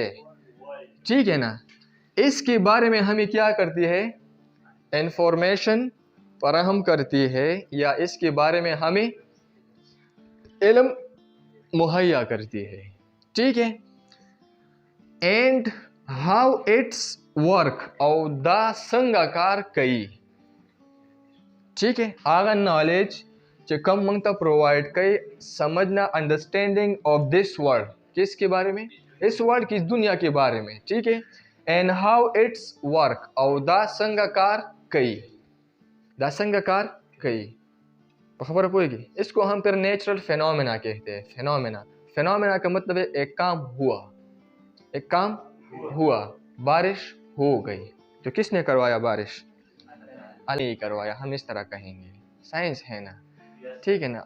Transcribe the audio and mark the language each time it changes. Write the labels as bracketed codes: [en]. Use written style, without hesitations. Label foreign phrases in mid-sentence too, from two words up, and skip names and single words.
[ur] ٹھیک ہے نا. اس کے بارے میں ہمیں کیا کرتی ہے؟ انفارمیشن فراہم کرتی ہے, یا اس کے بارے میں ہمیں علم مہیا کرتی ہے. ٹھیک ہے. [en] and how its work [ps] او دا څنګه کار کوي. [ur] ٹھیک ہے. [ps] هغه نالج چې کوم موږ ته پرووائڈ کوي سمجھنا [en] understanding of this world. [ur] کس کے بارے میں؟ اس ورلڈ کی دنیا کے بارے میں. ٹھیک ہے. [en] and how its work [ps] او دا څنګه کار کوي. دا څنګه کار کوي. په خبره پوهیږي. [ur] اس کو ہم پھر نیچرل فینومینا کہتے ہیں. فینومینا کا مطلب ہے ایک کام ہوا. ایک کام ہوا. بارش ہو گئی تو کس نے کروایا بارش؟ اللہ نے کروایا. ہم اس طرح کہیں گے. سائنس ہے نا. ٹھیک ہے نا.